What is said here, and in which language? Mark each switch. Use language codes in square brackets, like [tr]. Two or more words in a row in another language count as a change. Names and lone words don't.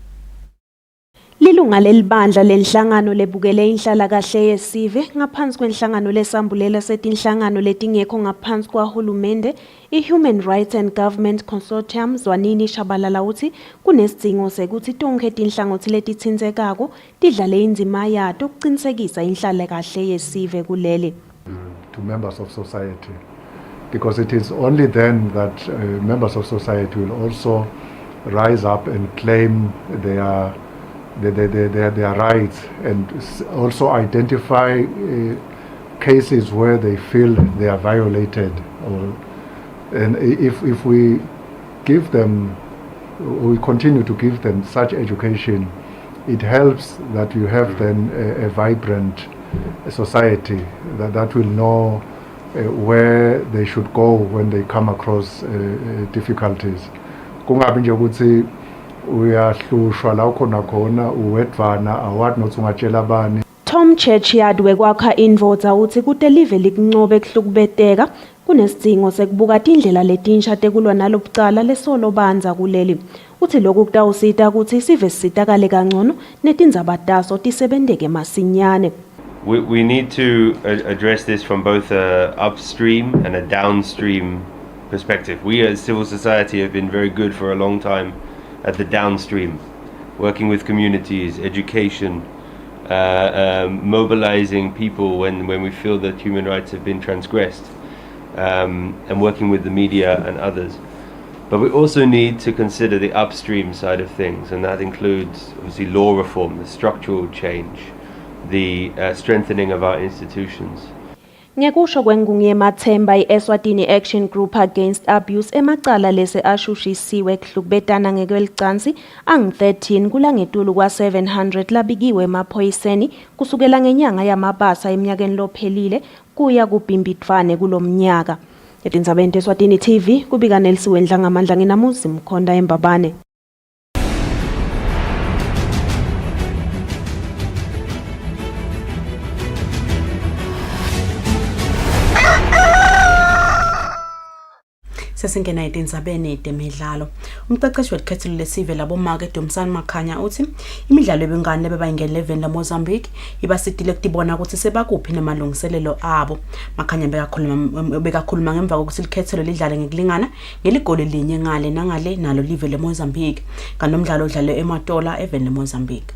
[ss] Lilunga lelibandla lenhlangano lebukele inhlala kahle yesive ngaphansi kwenhlangano lesambulela setinhlangano letingekho ngaphansi kwahulumende iHuman Rights and Government Consortium Eswatini Shabalala uthi kunesidingo sekuthi tonke tinhlangothi letitsindzekako tidlale indzima yato ukuqinisekisa inhlala kahle yesive kuleli. [en] To members of society, because it is only then that members of society will also rise up and claim their rights, and also identify cases where they feel they are violated. And if we give them, we continue to give them such education, it helps that you have then a vibrant society that will know where they should go when they come across difficulties. [ss] Kungabi nje ukuthi uyahlushwa la khona khona uwedvana awadi nothi ungatshela abani. Tom Churchyard wekwakha indvodza uthi kute live likuncobe kuhlukubeteka kunesidingo sekubuka tindlela letinsha tekulwa nalobucala lesolobanza kuleli. Uthi lokhu kutawusita ukuthi sive sitakale kangcono netindzaba taso tisebenteke masinyane. [en] We need to address this from both a upstream and a downstream perspective. We as civil society have been very good for a long time at the downstream, working with communities, education, mobilizing people when we feel that human rights have been transgressed, and working with the media and others. But we also need to consider the upstream side of things, and that includes obviously law reform, the structural change, the strengthening of our institutions. [ss] Ngekusho kwengungu Mathemba i-Eswatini Action Group Against Abuse emacala lese ashushisiwe kuhlukubetana ngekwelicansi angu-13 kulangetulu kwa-700 labikiwe emaphoyiseni kusukela ngenyanga yamabasa eminyakeni lophelile kuya kubhimbidvwane kulomnyaka. Etindzabeni Eswatini TV kubika Nelsiwe Ndlangamandla nginamuzi Mkhonda eMbabane. Sesingena etindzabeni temidlalo. Umqeqeshi wekhethelo lesive labomake Dumsani Makhanya uthi imidlalo yebungane bebayingene 11 laMozambique ibasitile kutibona ukuthi sebakuphi nemalungiselelo abo. Makhanya bekakhuluma ngemva kokuthi ikhethelo lidlale ngekulingana ngeligoli linye ngale nangale nalo live leMozambique kanomdlalo odlale eMatola eveni leMozambique.